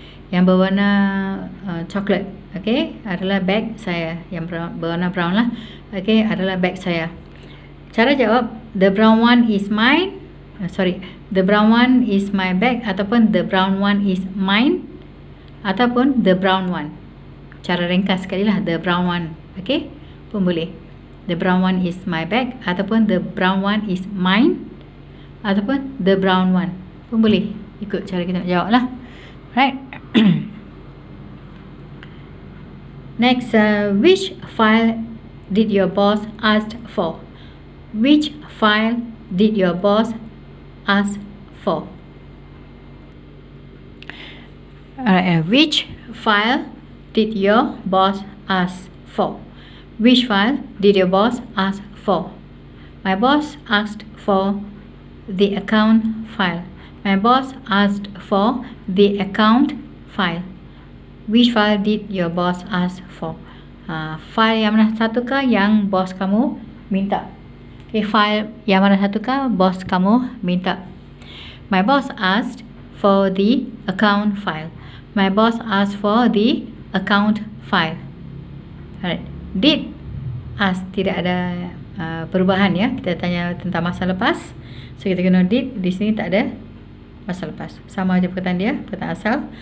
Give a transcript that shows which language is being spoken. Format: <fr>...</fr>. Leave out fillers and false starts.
<ms>Yang berwarna coklat, okay, adalah bag saya. Yang berwarna brown lah, okay, adalah bag saya. Cara jawab,</ms> <en>the brown one is mine. The brown one is my bag, ataupun the brown one is mine, ataupun the brown one.</en> <ms>Cara ringkas sekali lah,</ms> <en>the brown one,</en> <ms>okay, pun boleh.</ms> <en>The brown one is my bag, ataupun the brown one is mine, ataupun the brown one</en> <ms>pun boleh. Ikut cara kita nak jawab lah. Right.</ms> <en>Next, which file did your boss ask for? Which file did your boss ask for? Alright, which file did your boss ask for? Which file did your boss ask for? My boss asked for the account file. My boss asked for the account file. Which file did your boss ask for?</en> <ms>File yang mana satukah yang bos kamu minta? Okay, file yang mana satukah bos kamu minta?</ms> <en>My boss asked for the account file. My boss asked for the account file.</en> <ms>Alright. Did ask, tidak ada perubahan ya. Kita tanya tentang masa lepas, so kita guna did. Di sini tak ada masa lepas, sama aja perkataan dia, perkataan asal.</ms>